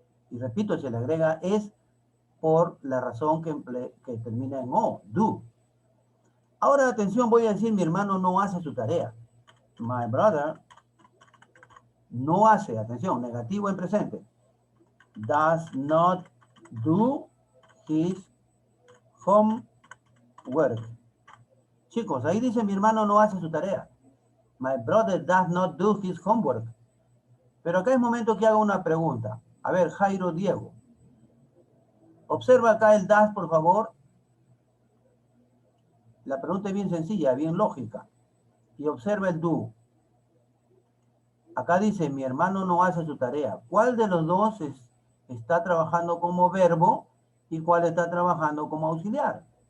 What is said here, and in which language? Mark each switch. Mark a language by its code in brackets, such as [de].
[es] Y repito, se le agrega es por la razón que termina en O, do. Ahora, atención, voy a decir, mi hermano no hace su tarea. [en] My brother [es] no hace, atención, negativo en presente. [en] Does not do his homework. [es] Chicos, ahí dice mi hermano no hace su tarea. [en] My brother does not do his homework. [es] Pero acá es momento que haga una pregunta. A ver, Jairo Diego. Observa acá el does, por favor. La pregunta es bien sencilla, bien lógica. Y observa el do. Acá dice, mi hermano no hace su tarea. ¿Cuál de los dos está trabajando como verbo y cuál está trabajando como auxiliar?